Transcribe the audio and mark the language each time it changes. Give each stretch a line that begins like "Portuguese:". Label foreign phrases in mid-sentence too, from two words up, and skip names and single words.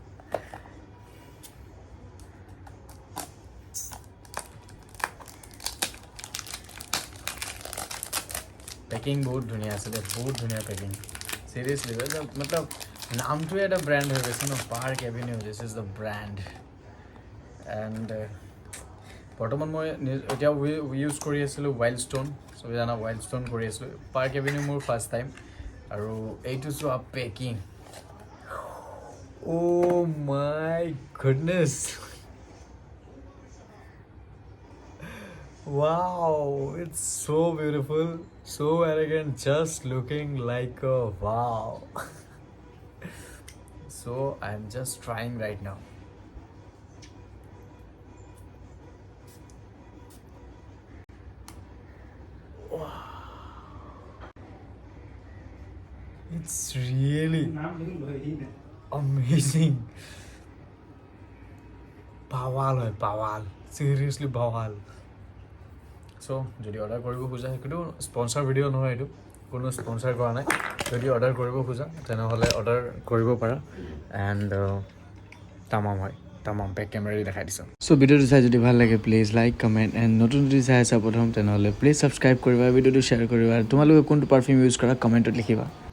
Assamese: পেকিং বহুত ধুনীয়া আছিলে বহুত ধুনীয়া পেকিং চিৰিয়াছলি মতলব নামটোৱে এটা ব্ৰেণ্ড হৈ গৈছে ন পাৰ্ক এভিনিউ
English: this is the brand
Assamese: এণ্ড বৰ্তমান মই এতিয়া ইউজ কৰি আছিলোঁ ৱাইল্ড ষ্ট'ন চবেই জানা ৱাইল্ড ষ্ট'ন কৰি আছিলোঁ পাৰ্ক এভিনিউ মোৰ
English: first time
Assamese: আৰু এইটো চোৱা পেকিং
English: oh my goodness wow it's so beautiful so elegant just looking like a wow so I'm just trying right now It's really amazing.
Assamese: Bawal হয় bawal.
English: Seriously bawal. So,
Assamese: যদি অৰ্ডাৰ কৰিব খোজা সেইটো
English: sponsor video'
Assamese: নহয় এইটো কোনো স্পন্সৰ কৰা নাই যদি অৰ্ডাৰ কৰিব খোজা তেনেহ'লে অৰ্ডাৰ কৰিব পাৰা এণ্ড তামাম হয় তামাম
English: back camera
Assamese: দি দেখাই দিছোঁ চ' ভিডিঅ'টো চাই যদি ভাল লাগে
English: please like comment and
Assamese: নতুন যদি চাই আছা প্ৰথম তেনেহ'লে
English: please subscribe
Assamese: কৰিবা ভিডিঅ'টো শ্বেয়াৰ কৰিবা তোমালোকে কোনটো পাৰফিউম ইউজ কৰা কমেণ্টত লিখিবা